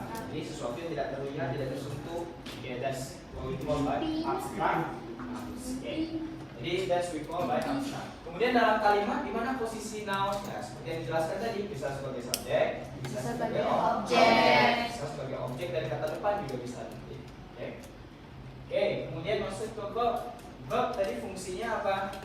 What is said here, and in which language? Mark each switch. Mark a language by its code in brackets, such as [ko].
[id] Jadi sesuatu yang tidak terlihat, tidak tersentuh. [en] Oke, that's what we call by abstract. Oke. Jadi that's we call by abstract. [id] Kemudian dalam kalimat di mana posisi noun ya, seperti yang dijelaskan tadi, bisa sebagai subjek, bisa sebagai objek, bisa sebagai objek dari kata depan juga bisa nanti. Oke. Oke, kemudian masuk ke verb. Verb tadi fungsinya apa?